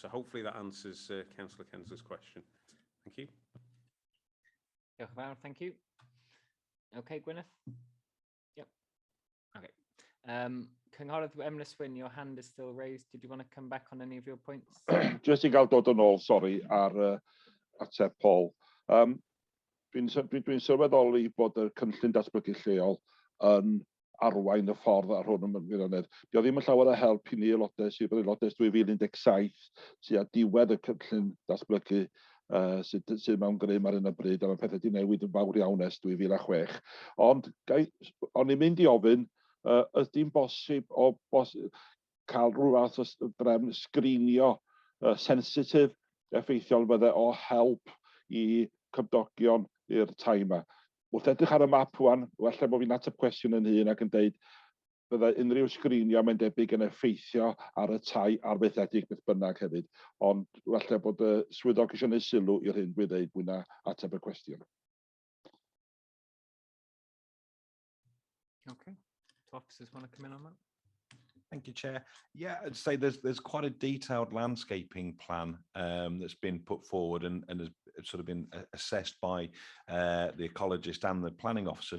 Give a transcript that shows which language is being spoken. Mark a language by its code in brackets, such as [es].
[en] So hopefully that answers Councillor Kensler's question. Thank you. Thank you. Okay, Gwyneth? Yep. Okay. Cynghorydd YMDDIHEURIADAU, your hand is still raised. Did you want to come back on any of your points? Just [cy] I gael dod yn ôl, sori, ar ateb Paul. Dwi'n sylweddoli bod y cynllun datblygu lleol yn arwain y ffordd ar hwn yn wirionedd. Dio ddim yn llawer o help i ni aelodau sydd yn aelodau 2017 sydd â diwedd y cynllun datblygu sydd mewn grym ar hyn o bryd, a mae pethau wedi newid yn fawr iawn ers 2006. Ond o'n i'n mynd i ofyn, ydy'n bosib cael rhyw fath o drefn sgrinio sensitif effeithiol fydde o help i cymdogion i'r tai yma. Wrth edrych ar y map wan, wella bod fi'n ateb cwestiwn yn hun ac yn deud bydde unrhyw sgrinio mae'n debyg yn effeithio ar y tai arfaethedig beth bynnag hefyd. Ond wella bod y swyddog eisiau gwneud sylw i'r hyn dwi'n dweud mwy na ateb y cwestiwn. [en] Okay. Do officers want to come in on that? Thank you, Chair. Yeah, I'd say there's quite a detailed landscaping plan that's been put forward and has sort of been assessed by the ecologist and the planning officer.